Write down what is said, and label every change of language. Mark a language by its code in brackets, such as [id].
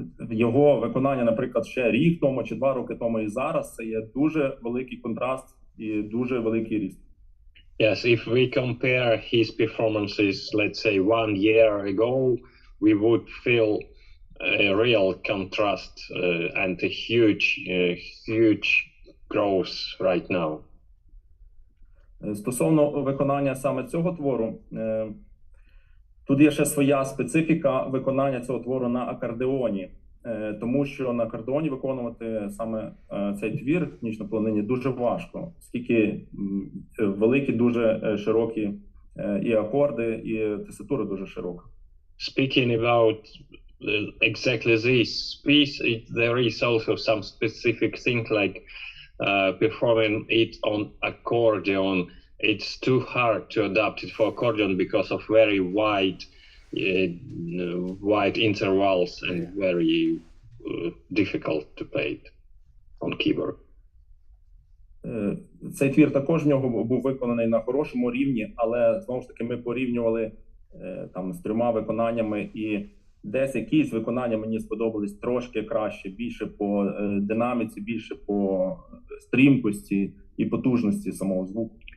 [uk] Його виконання, наприклад, ще рік тому чи 2 роки тому і зараз, це є дуже великий контраст і дуже великий ріст. [en] Yes, if we compare his performances, let's say 1 year ago, we would feel a real contrast and a huge growth right now. [uk] Стосовно виконання саме цього твору, тут є ще своя специфіка виконання цього твору на акордеоні, тому що на акордеоні виконувати саме цей твір «Ніч на полонині» дуже важко, оскільки великі, дуже широкі і акорди, і теситура дуже широка. [en] Speaking about exactly this piece, there is also some specific thing like performing it on accordion. It's too hard to adapt it for accordion because of very wide intervals and very difficult to play it on keyboard. [uk] Цей твір також в нього був виконаний на хорошому рівні, але знову ж таки ми порівнювали там з 3 виконаннями, і десь якісь виконання мені сподобались трошки краще, більше по динаміці, більше по стрімкості і потужності самого звуку.